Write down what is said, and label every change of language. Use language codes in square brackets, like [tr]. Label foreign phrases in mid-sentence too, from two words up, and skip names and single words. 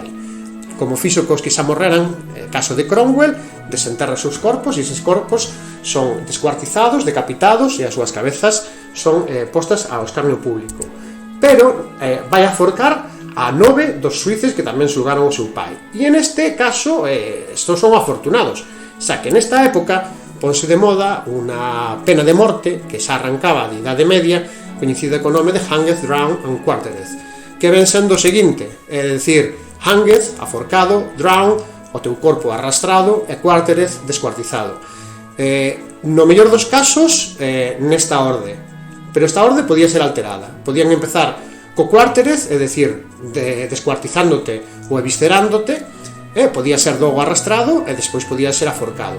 [gl] Como fixo cos que xa morreran, caso de Cromwell, desenterra os seus corpos, e eses corpos son descuartizados, decapitados, e as súas cabezas son postas ao escarnio público. Pero vai a forcar a 9 dos suíces que tamén xulgaron ao seu pai. E en este caso, estos son afortunados, xa que nesta época ponse de moda unha pena de morte que xa arrancaba de Idade Media, coñecida co nome de [en] hanged, drowned and quartered, [gl] que ven sendo o seguinte, é dicir, hanged, aforcado, drowned, o teu corpo arrastrado, e quartered, descuartizado. No mellor dos casos, nesta orde, pero esta orde podía ser alterada. Podían empezar co quartered, é dicir, descuartizándote ou eviscerándote, podía ser logo arrastrado e despois podía ser aforcado.